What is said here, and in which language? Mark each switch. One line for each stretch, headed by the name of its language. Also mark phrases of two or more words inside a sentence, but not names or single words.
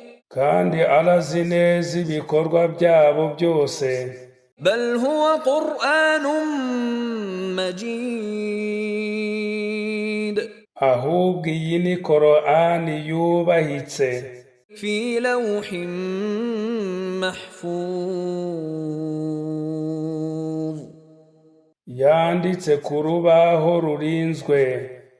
Kinyarwanda: kandi arazi neza ibikorwa byabo byose.
Arabic: بل هو قرآن مجيد
Kinyarwanda: ahubwo iyi ni korani yubahitse
Arabic: في لوح محفوظ
Kinyarwanda: yanditse ku rubaho rurinzwe